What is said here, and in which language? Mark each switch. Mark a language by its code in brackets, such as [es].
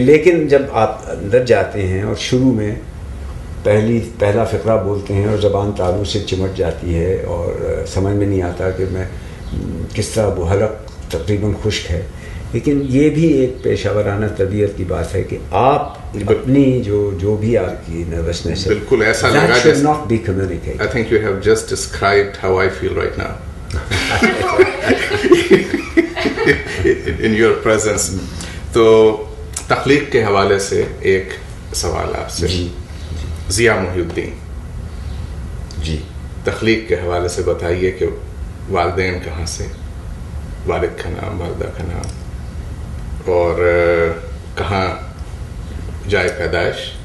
[ur] لیکن جب آپ اندر جاتے ہیں اور شروع میں پہلا فقرہ بولتے ہیں اور زبان تالو سے چمٹ جاتی ہے اور سمجھ میں نہیں آتا کہ میں کس طرح, وہ حلق تقریباً خشک ہے. لیکن یہ بھی ایک پیشہ ورانہ طبیعت کی بات ہے کہ آپ اپنی جو بھی آپ کی نروسنس ہے, بالکل ایسا لگا [en] that should not be communicated. I think you have just described how I feel right now in your presence. [ur] تو تخلیق کے حوالے سے ایک سوال آپ سے. ضیاء محی الدین جی, تخلیق کے حوالے سے بتائیے کہ والدین کہاں سے, والد کا نام, والدہ کا نام, اور کہاں جائے پیدائش.